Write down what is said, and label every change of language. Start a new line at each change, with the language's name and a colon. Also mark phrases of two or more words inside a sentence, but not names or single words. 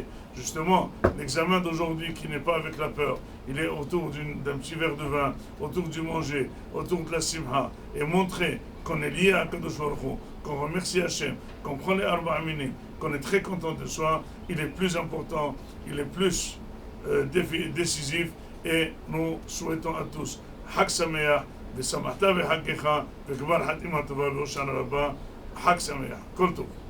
French: Justement, l'examen d'aujourd'hui qui n'est pas avec la peur, il est autour d'un petit verre de vin, autour du manger, autour de la Simha, et montrer qu'on est lié à
Hebrew: הקדוש ברוך הוא,
French: qu'on remercie Hachem, qu'on prend les
Hebrew: ארבעה מינים,
French: qu'on est très content de soi, il est plus important, il est plus décisif, et nous souhaitons à tous
Hebrew: חג שמח, ושמחת בחגיך וכבר חתימה טובה בהושענא רבה. חג שמח, כל טוב.